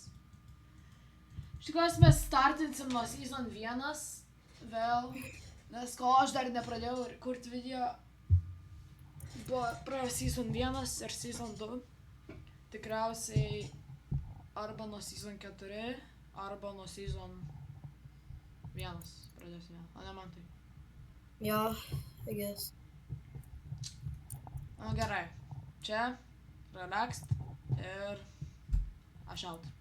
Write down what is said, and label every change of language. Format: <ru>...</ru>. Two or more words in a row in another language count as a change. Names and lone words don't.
<lt>Iš tikrųjų mes startinsim nuo Season 1 vėl, nes ko aš dar nepradėjau kurti video, buvo praėjo Season 1 ir Season 2. Tikriausiai arba nuo Season 4, arba nuo Season 1 pradėsime, o ne man tai.</lt> <en>Yeah, I guess.</en> <lt>Gerai, čia relaxed ir aš out.</lt>